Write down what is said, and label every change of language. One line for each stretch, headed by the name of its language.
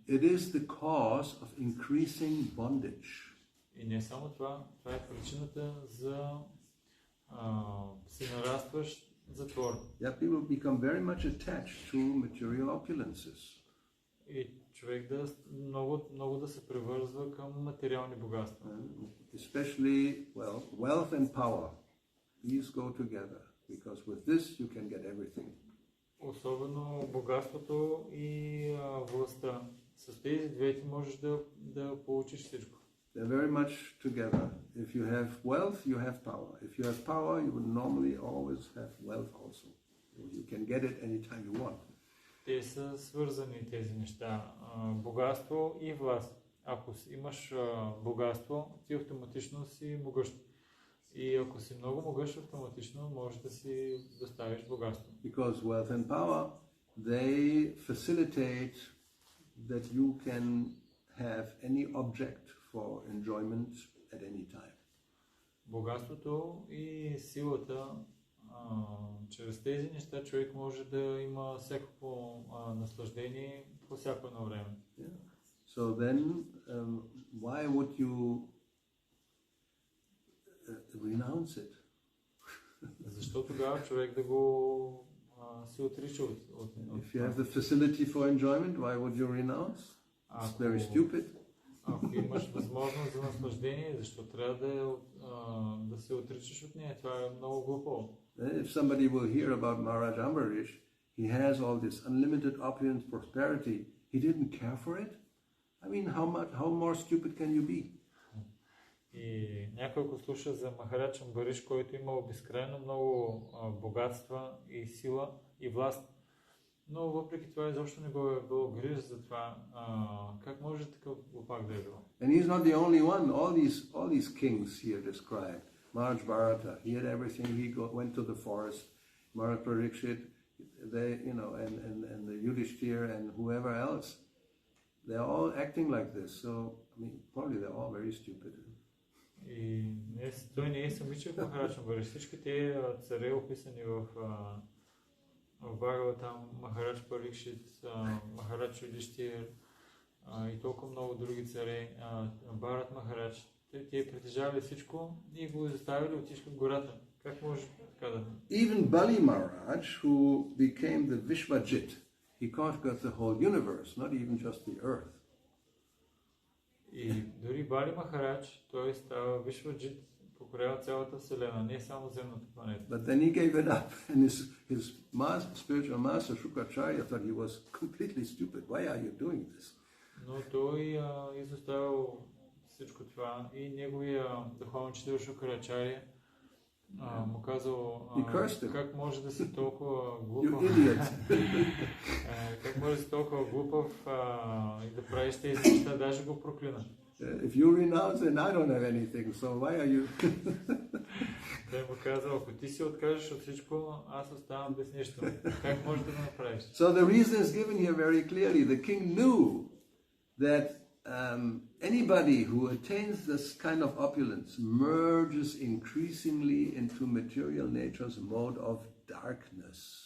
English: It is the cause of increasing bondage.
Bulgarian: И не само това, това е причината за всенарастващ затвор.
English: Yeah, people become very much attached to material opulences.
Bulgarian: И човек много да се превързва към материални богатства.
English: Especially, wealth and power. These go together, because with this you can get everything.
Bulgarian: Особено богатството и властта. С тези две ти можеш да получиш всичко.
English: They're very much together. If you have wealth, you have power. If you have power, you would normally always have wealth also. You can get it anytime you want.
Bulgarian: Те са свързани тези неща. Богатство и власт. Ако имаш богатство, ти автоматично си могъщ. И ако си много могъщ, автоматично можеш да си доставиш богатство.
English: Because wealth and power, they facilitate that you can have any object for enjoyment at any time.
Bulgarian: Богатството и силата, чрез тези неща човек може да има всякакво наслаждение по всяко едно време.
English: Yeah. So then, why would you renounce it?
Bulgarian: Защо тогава човек да го се отрича от
English: If you have the facility for enjoyment, why would you renounce? It's very stupid.
Bulgarian: Ако имаш възможност за наслаждение, защо трябва да се отричаш от нея? Това е много глупо.
English: If somebody will hear about Maharaj Ambarish, he has all this unlimited opulence, prosperity. He didn't care for it. I mean, how more stupid can you be?
Bulgarian: И някой, ако слуша за Махарадж Амбариш, който имал безкрайно много богатства и сила и власт, но въпреки това изобщо не го е било гриж за това. Как може такъв глупак да е било?
English: And he's not the only one. All these kings here described. Maharaj Bharata, he had everything. He went to the forest. Maharaj Parikshit, they, and the Yudhishthir and whoever else, they're all acting like this. So, I mean, probably they're all very stupid.
Bulgarian: И той не е самичък Махарадж Амбариш. Всички те царе, описани в Бхагаватам, Махарадж Парикшит, Махарадж Юдиштир и толкова много други царе, Бхарат Махарадж, те притежавали всичко и го заставили, отишли в гората. Как може така да?
English: Even Bali Maharaj, who became the Vishvajit, he conquered the whole universe, not even just the earth.
Bulgarian: И дори Бали Махарадж, той става Вишваджит, покорява цялата вселена, не само земната планета.
English: But then he gave it up, and his spiritual master Shukracharya thought he was completely stupid. Why are you doing this?
Bulgarian: Но той изоставил всичко това и неговия духовен учител Шукрачаря му казал, как може да си толкова глупав, как може да си толкова глупав и да правиш тези неща, даже го проклина. If you renounce, then I don't have anything, so why are you? Той му казал, ако ти се откажеш от всичко, аз оставам без нищо. Как може да го направиш?
English: So the reason is given here very clearly. The king knew that anybody who attains this kind of opulence merges increasingly into material nature's mode of darkness.